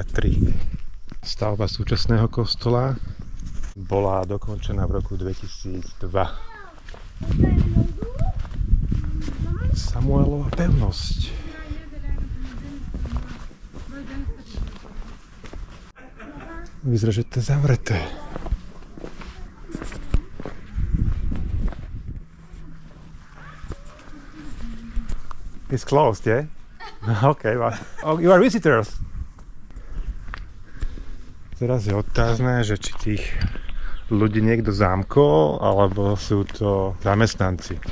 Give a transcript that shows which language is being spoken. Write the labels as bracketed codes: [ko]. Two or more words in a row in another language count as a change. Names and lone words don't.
[sk] Stavba súčasného kostola bola dokončená v roku 2002. Samuelova pevnosť. Vyzerá, že to je zavreté. [en] It's closed, yeah? Okay, well. Oh, you are visitors. [sk] Teraz je otázne, že či tých ľudí niekto zamkol, alebo sú to zamestnanci.